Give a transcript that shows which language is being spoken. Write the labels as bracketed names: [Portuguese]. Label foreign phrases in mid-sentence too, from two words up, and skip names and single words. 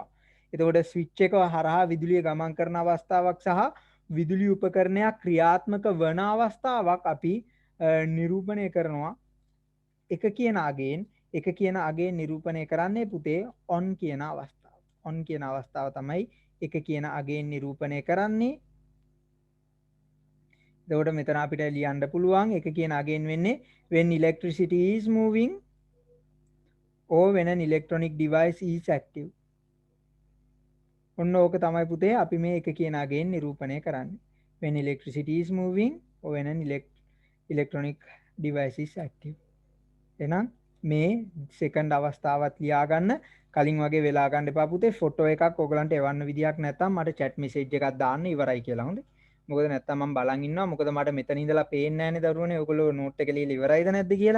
[Sinhala] එතකොට ස්විච් එක හරහා විදුලිය ගමන් කරන අවස්ථාවක් සහ විදුලි උපකරණයක් ක්‍රියාත්මක වන අවස්ථාවක් අපි නිරූපණය කරනවා එක කියන අගයෙන් නිරූපණය කරන්නේ පුතේ ඔන් කියන අවස්ථාව. ඔන් කියන අවස්ථාව තමයි එක කියන අගයෙන් නිරූපණය කරන්නේ. එතකොට මෙතන අපිට ලියන්න පුළුවන් එක කියන අගයෙන් වෙන්නේ [English] when electricity is moving or when an electronic device is active. [Sinhala] ඔන්න ඕක තමයි පුතේ අපි මේ එක කියන අගයෙන් නිරූපණය කරන්නේ. [English] when electricity is moving or when an electronic device is active. [Sinhala] එහෙනම් මේ සෙකන්ඩ් අවස්ථාවත් ලියා ගන්න. කලින් වගේ වෙලා ගන්න එපා පුතේ. ෆොටෝ එකක් ඔයගලන්ට එවන්න විදියක් නැත්නම් මට [English] chat message [Sinhala] එකක් දාන්න ඉවරයි කියලා. හොඳේ. මොකද නැත්නම් මම බලන් ඉන්නවා. මොකද මට මෙතන ඉඳලා පේන්නේ නැහැනේ දරුවනේ. ඔයගොල්ලෝ නෝට් එක ලියලා ඉවරයිද නැද්ද කියලා.